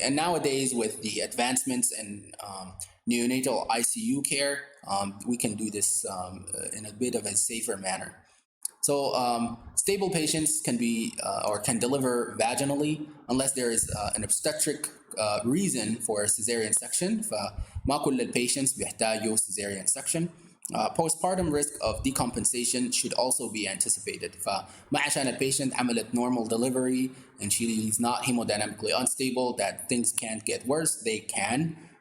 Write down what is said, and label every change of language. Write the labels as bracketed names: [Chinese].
[English] And nowadays, with the advancements in neonatal ICU care, we can do this in a bit of a safer manner. So stable patients can be or can deliver vaginally unless there is an obstetric reason for a cesarean section. [Arabic] فما كل البيشنتس بيحتاجوا cesarean section. [English] Postpartum risk of decompensation should also be anticipated. [Arabic] فما عشان البيشنت عملت [English] normal delivery and she is not hemodynamically unstable that things can't get worse. They can.